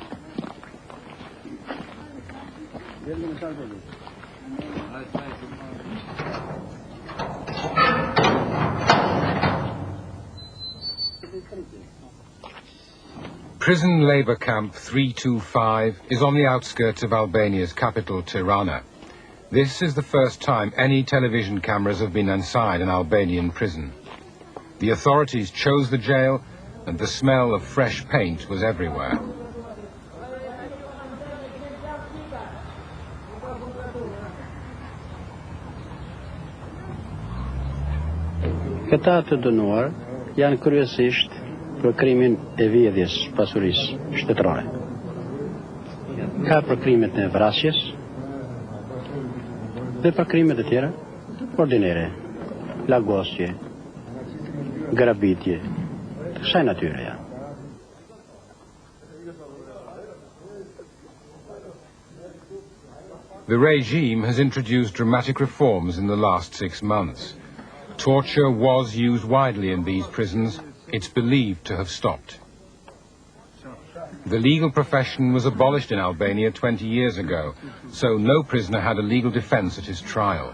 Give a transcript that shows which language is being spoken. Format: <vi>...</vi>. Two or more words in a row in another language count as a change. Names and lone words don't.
<en>Prison labour camp 325 is on the outskirts of Albania's capital, Tirana. This is the first time any television cameras have been inside an Albanian prison. The authorities chose the jail, and the smell of fresh paint was everywhere.</en> <sq>Këta të dënuar janë kryesisht për krimin e vjedhjes pasurisë shtetërore. Ka për krimet e vrasjes dhe për krimet e tjera ordinere, lagosje, grabitje, të kësaj natyre janë.</sq> <en>The regime has introduced dramatic reforms in the last 6 months. Torture was used widely in these prisons, it's believed to have stopped. The legal profession was abolished in Albania 20 years ago, so no prisoner had a legal defense at his trial.</en>